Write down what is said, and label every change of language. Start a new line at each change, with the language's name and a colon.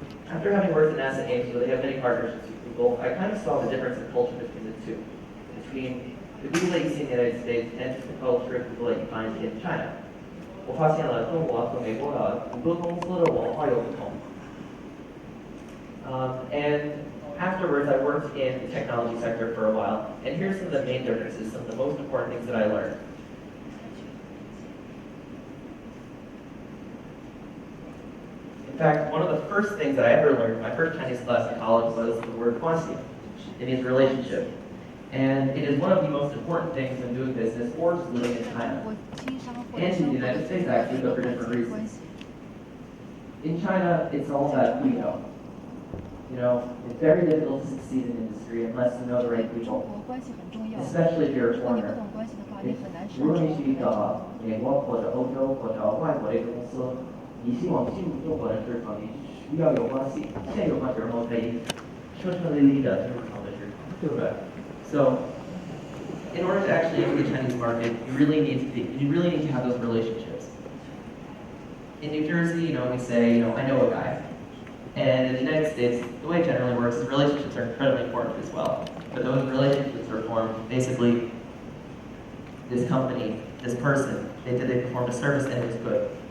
English: After having worked at NASA Ames, where they have many partnerships with Google, I kind of saw the difference in culture between the two, between the Google that you see in the United States and just the culture of Google that you find in China.
Chinese: 我发现了中国和美国的谷歌公司的文化有不同。
English: And afterwards, I worked in the technology sector for a while, and here's some of the main differences, some of the most important things that I learned. In fact, one of the first things that I ever learned in my first Chinese class in college was the word 关系. It means relationship. And it is one of the most important things when doing business or just living in China. And in the United States, actually, but for different reasons. In China, it's all about who you know. You know, it's very difficult to succeed in industry unless you know the right people, especially if you're a foreigner.
Chinese: 如果你去一个美国或者欧洲或者外国的一个公司，你希望进入中国人市场，你需要有关系，现有关系，然后可以生成立的进入中国市场，对不对？
English: So in order to actually enter the Chinese market, you really need to have those relationships. In New Jersey, we say, I know a guy. And in the United States, the way it generally works is relationships are incredibly important as well. But those relationships are formed basically this company, this person, they performed a service and it was good.